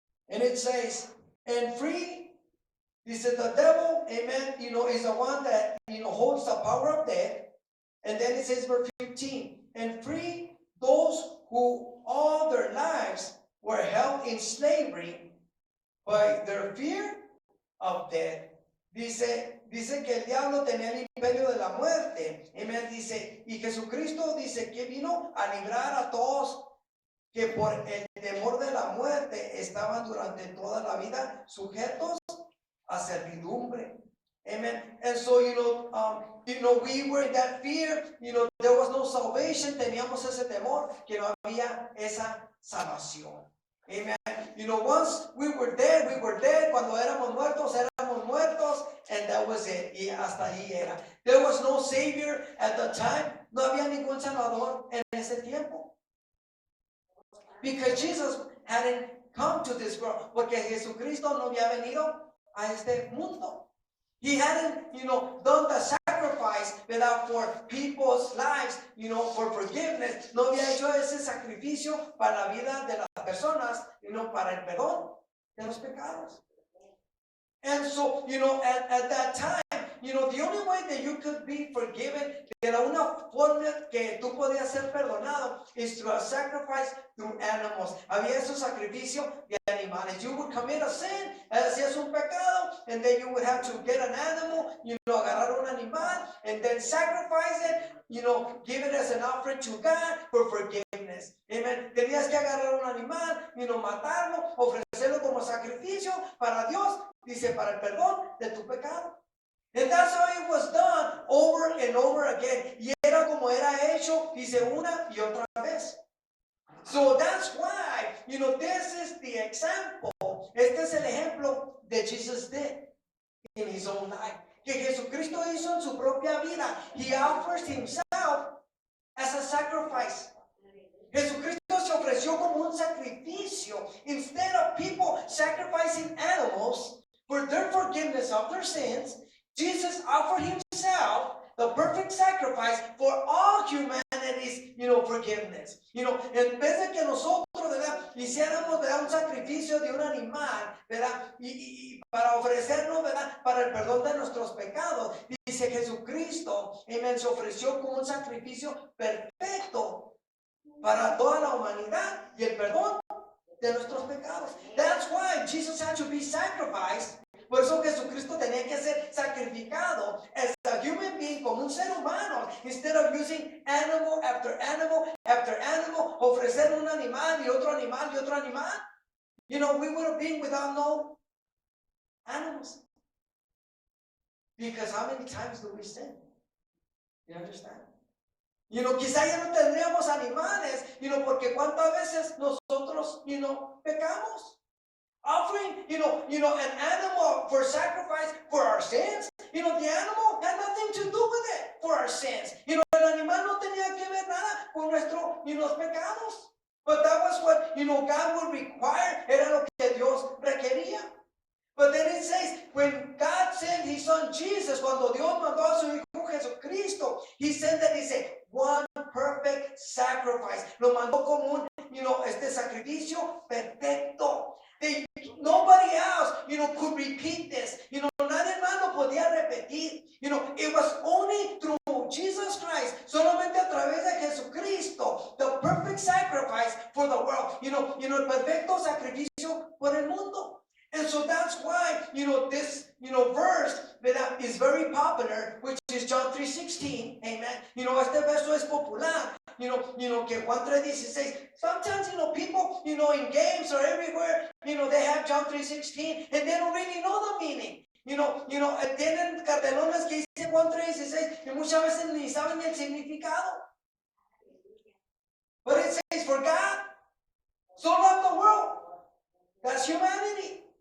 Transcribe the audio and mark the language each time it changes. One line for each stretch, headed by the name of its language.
English: And it says, and free, dice, the devil, amen, is the one that, holds the power of death. And then it says, verse 15, and free those who all their lives were held in slavery by their fear of death.
Spanish: Dice que el diablo tenía el imperio de la muerte. Amen. Dice, y Jesucristo dice que vino a librar a todos que por el temor de la muerte estaban durante toda la vida sujetos a servidumbre.
English: Amen. And so, we were in that fear, there was no salvation,
Spanish: teníamos ese temor, que no había esa salvación.
English: Amen. Once we were dead,
Spanish: cuando éramos muertos,
English: and that was it.
Spanish: Y hasta ahí era.
English: There was no Savior at the time.
Spanish: No había ningún Salvador en ese tiempo.
English: Because Jesus hadn't come to this world.
Spanish: Porque Jesucristo no había venido a este mundo.
English: He hadn't, done the sacrifice for people's lives, for forgiveness.
Spanish: No había hecho ese sacrificio para la vida de las personas, para el perdón de los pecados.
English: And so, at that time, the only way that you could be forgiven,
Spanish: de la una forma que tú podías ser perdonado,
English: is through a sacrifice through animals.
Spanish: Había esos sacrificios de animales.
English: You would commit a sin,
Spanish: hacías un pecado,
English: and then you would have to get an animal,
Spanish: agarrar un animal,
English: and then sacrifice it, give it as an offering to God for forgiveness. Amen.
Spanish: Tenías que agarrar un animal, matarlo, ofrecerlo como sacrificio para Dios, dice, para el perdón de tu pecado.
English: And that's how it was done over and over again.
Spanish: Y era como era hecho, dice, una y otra vez.
English: So that's why, this is the example.
Spanish: Este es el ejemplo
English: that Jesus did in his own life.
Spanish: Que Jesucristo hizo en su propia vida.
English: He offers himself as a sacrifice.
Spanish: Jesucristo se ofreció como un sacrificio.
English: Instead of people sacrificing animals for their forgiveness of their sins, Jesus offered himself the perfect sacrifice for all humanity's, forgiveness.
Spanish: En vez de que nosotros, ¿verdad?, hiciéramos, ¿verdad?, un sacrificio de un animal, ¿verdad?, y para ofrecernos, ¿verdad?, para el perdón de nuestros pecados, dice Jesucristo, amén, se ofreció como un sacrificio perfecto para toda la humanidad y el perdón de nuestros pecados.
English: That's why Jesus had to be sacrificed.
Spanish: Por eso Jesucristo tenía que ser sacrificado
English: as a human being,
Spanish: como un ser humano,
English: instead of using animal after animal
Spanish: after animal, ofrecer un animal y otro animal y otro animal.
English: We would have been without no animals. Because how many times do we sin? You understand?
Spanish: Quizá ya no tendríamos animales, porque cuántas veces nosotros, pecamos.
English: Offering, an animal for sacrifice for our sins. The animal had nothing to do with it for our sins.
Spanish: El animal no tenía que ver nada con nuestros pecados.
English: But that was what, God would require.
Spanish: Era lo que Dios requería.
English: But then it says, when God sent his son Jesus,
Spanish: cuando Dios mandó a su hijo Jesucristo,
English: he sent that, dice, one perfect sacrifice.
Spanish: Lo mandó como un, este sacrificio perfecto.
English: Nobody else, could repeat this.
Spanish: Nadie más lo podía repetir.
English: It was only through Jesus Christ,
Spanish: solamente a través de Jesucristo,
English: the perfect sacrifice for the world.
Spanish: El perfecto sacrificio por el mundo.
English: And so that's why, this, verse that is very popular, which is John 3:16. Amen.
Spanish: Este verso es popular. Que Juan 3:16.
English: Sometimes, people, in games or everywhere, they have John 3:16 and they don't really know the meaning.
Spanish: Tienen cartelones que dicen Juan 3:16 y muchas veces ni saben el significado.
English: But it says, for God so loved the world. That's humanity.